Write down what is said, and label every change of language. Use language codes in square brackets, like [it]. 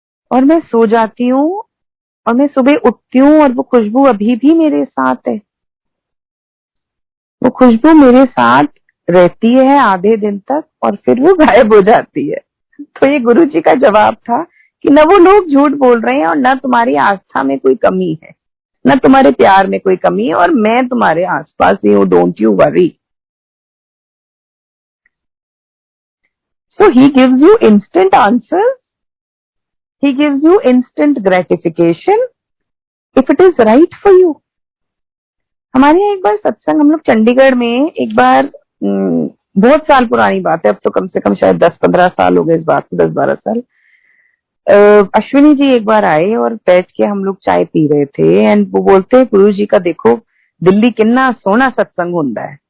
[hi] और मैं सो जाती हूँ और मैं सुबह उठती हूँ और वो खुशबू अभी भी मेरे साथ है, वो खुशबू मेरे साथ रहती है आधे दिन तक और फिर वो गायब हो जाती है। तो ये गुरु जी का जवाब था कि न वो लोग झूठ बोल रहे हैं और न तुम्हारी आस्था में कोई कमी है, न तुम्हारे प्यार में कोई कमी है, और मैं तुम्हारे आसपास ही हूँ, [en] Don't you worry. So he gives you instant answers, he gives you instant gratification if it is right for you. [hi] हमारे यहाँ एक बार सत्संग, हम लोग चंडीगढ़ में एक बार, बहुत साल पुरानी बात है, अब तो कम से कम शायद 10-15 साल हो गए इस बात को, 10-12 साल। अश्विनी जी एक बार आए और बैठ के हम लोग चाय पी रहे थे, एंड वो बोलते हैं गुरु जी का देखो दिल्ली कितना सोना सत्संग होता है।